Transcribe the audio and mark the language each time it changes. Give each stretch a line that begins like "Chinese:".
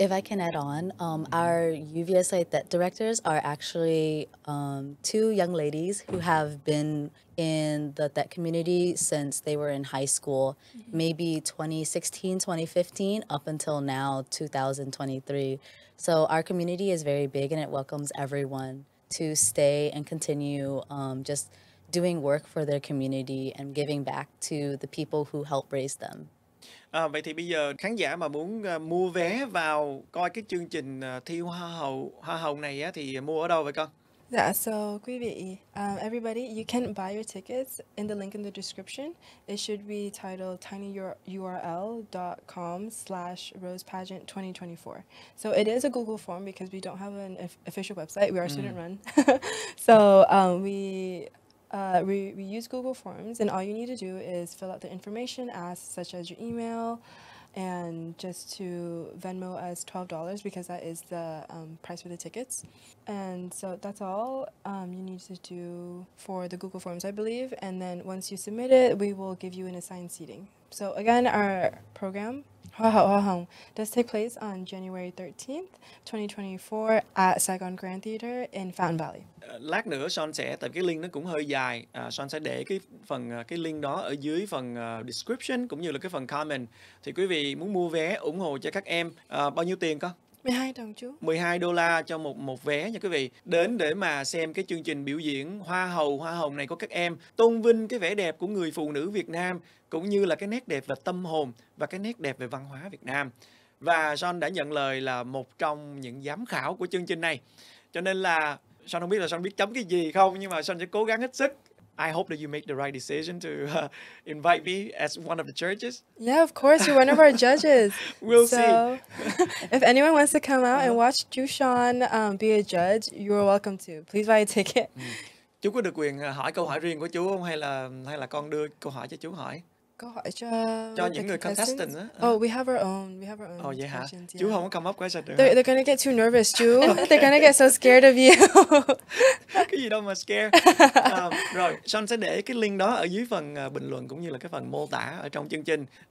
English: If I can add on, our UVSA directors are actually two young ladies who have been in the that community since they were in high school, maybe 2016, 2015, up until now, 2023. So our community is very big and it welcomes everyone to stay and continue just doing work for their community and giving back to the people who help raise them.
Vietnamese: Vậy thì bây giờ khán giả mà muốn mua vé vào coi cái chương trình thi hoa hậu này á, thì mua ở đâu vậy con?
English: Yeah, so
Vietnamese: quý vị,
English: everybody, you can buy your tickets in the link in the description. It should be titled tinyurl.com/rosepageant2024. So it is a Google form because we don't have an official website. We are student run. So we use Google Forms, and all you need to do is fill out the information asked, such as your email, and just to Venmo as $12 because that is the price for the tickets. And so that's all you need to do for the Google Forms, I believe. And then once you submit it, we will give you an assigned seating. So again, our program, does take place on January 13th, 2024 at Saigon Grand Theater in Fountain Valley.
Vietnamese: Lát nữa Son sẽ, tại cái link nó cũng hơi dài, Son sẽ để cái link đó ở dưới phần description cũng như là cái phần comment. Thì quý vị muốn mua vé ủng hộ cho các em, bao nhiêu tiền con? 12 đồng chú. $12 cho một vé nha quý vị. Đến để mà xem cái chương trình biểu diễn hoa hồng này của các em, tôn vinh cái vẻ đẹp của người phụ nữ Việt Nam, cũng như là cái nét đẹp về tâm hồn và cái nét đẹp về văn hóa Việt Nam. Và Son đã nhận lời là một trong những giám khảo của chương trình này. Cho nên là Son không biết là Son biết chấm cái gì không, nhưng mà Son sẽ cố gắng hết sức.
English: I hope that you make the right decision to invite me as one of the judges. Yeah, of course, you're one of our judges. We'll see. If anyone wants to come out and watch Chu Sean be a judge, you're welcome to. Please buy a ticket.
Vietnamese: Chú có được quyền hỏi câu hỏi riêng của chú không, hay là con đưa câu hỏi cho chú hỏi? Câu hỏi cho những người contestants á.
English: Oh, we have our own.
Vietnamese: Oh, vậy hả? Chú không có
English: come up question
Vietnamese: được.
English: They're gonna get too nervous, chú. They're gonna get so scared of you.
Vietnamese: Cái gì đâu mà scare. Rồi, Son sẽ để cái link đó ở dưới phần bình luận cũng như là cái phần mô tả ở trong chương trình.